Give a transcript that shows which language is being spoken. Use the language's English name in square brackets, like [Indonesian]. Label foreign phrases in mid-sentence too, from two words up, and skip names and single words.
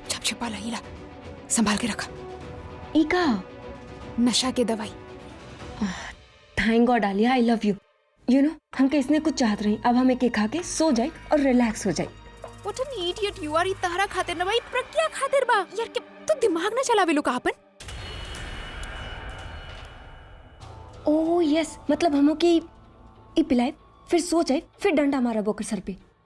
[Bhojpuri] छिपा ला, संभाल के रखा। ई का नशा के दवाई। [English] thank god आलिया, I love you. you know [Bhojpuri] हमके इसने कुछ चाहत रही, अब हम एक खा के सो जाए और रिलैक्स हो जाए। [English] What an idiot you are. [Bhojpuri] ई तहरा खातिर ना भाई, प्रज्ञा खातिर बा यार। के तू दिमाग ना चलावे लो का अपन। [English] oh yes, [Bhojpuri] मतलब हमो की ई पिलाए, फिर सो जाए, फिर डंडा मारा बोकर सर पे।